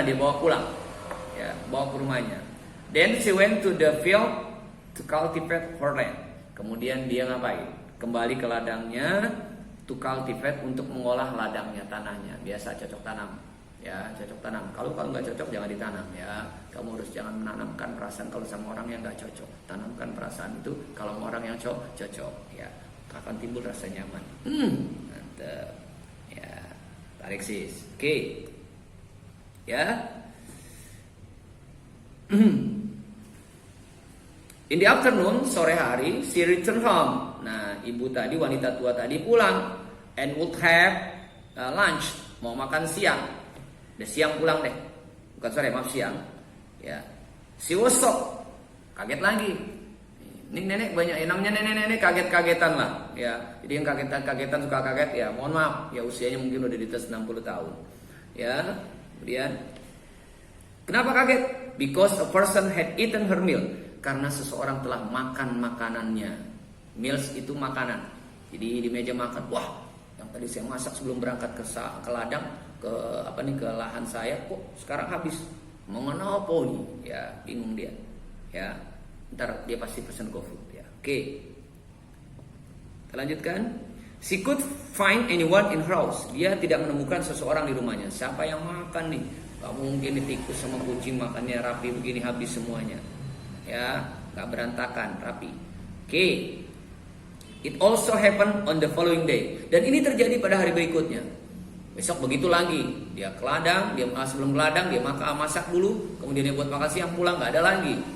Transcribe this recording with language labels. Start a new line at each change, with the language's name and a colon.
Indonesian: Dia bawa pulang, ya bawa ke rumahnya.
English: Then she went to the field to cultivate her land.
Indonesian: Kemudian dia ngapain? Kembali ke ladangnya.
English: To cultivate,
Indonesian: untuk mengolah ladangnya, tanahnya. Biasa cocok tanam, ya cocok tanam. Kalau nggak cocok jangan ditanam ya. Kamu harus jangan menanamkan perasaan kalau sama orang yang nggak cocok. Tanamkan perasaan itu kalau sama orang yang cocok, ya akan timbul rasa nyaman. Mantap, ya tarik sis. Oke, ya.
English: In the afternoon,
Indonesian: sore hari,
English: she returned home.
Indonesian: Nah, ibu tadi, wanita tua tadi pulang
English: and would have lunch,
Indonesian: mau makan siang. Udah siang pulang deh, bukan sore, maaf siang. Ya,
English: she was shocked,
Indonesian: kaget lagi. Ini nenek banyak, namanya nenek-nenek kaget-kagetan lah. Ya, jadi yang kagetan suka kaget ya. Mohon maaf, ya usianya mungkin udah di atas 60 tahun. Ya, kemudian kenapa kaget?
English: Because a person had eaten her meal.
Indonesian: Karena seseorang telah makan makanannya. Meals itu makanan. Jadi di meja makan, wah, yang tadi saya masak sebelum berangkat ke ladang, ke lahan saya, kok sekarang habis. Mengenapa nih? Ya, bingung dia. Ya, ntar dia pasti pesan GoFood ya. Oke. Kita lanjutkan.
English: She could find anyone in her house.
Indonesian: Dia tidak menemukan seseorang di rumahnya. Siapa yang makan nih? Gak mungkin tikus sama kucing makannya rapi begini habis semuanya. Ya, gak berantakan, rapi. Oke.
English: It also happened on the following day.
Indonesian: Dan ini terjadi pada hari berikutnya. Besok begitu lagi. Dia ke ladang, dia sebelum ke ladang dia masak dulu, kemudian dia buat makan siang, pulang gak ada lagi.